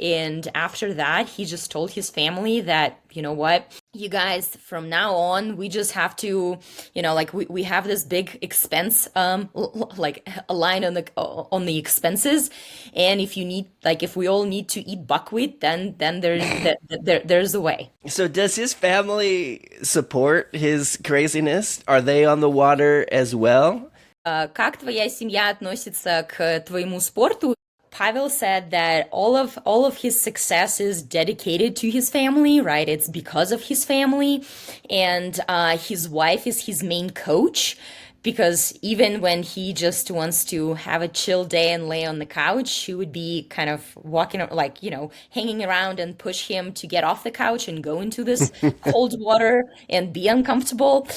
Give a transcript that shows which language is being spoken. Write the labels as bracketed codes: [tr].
[en] And after that, he just told his family that, you know what, you guys, from now on, we just have to, we have this big expense, like a line on the expenses, and if we all need to eat buckwheat, then there's a way. So does his family support his craziness? Are they on the water as well? [ru] Как твоя семья относится к твоему спорту? [en] Pavel said that all of his success is dedicated to his family, right? It's because of his family, and his wife is his main coach. Because even when he just wants to have a chill day and lay on the couch, she would be kind of walking, hanging around and push him to get off the couch and go into this cold water and be uncomfortable.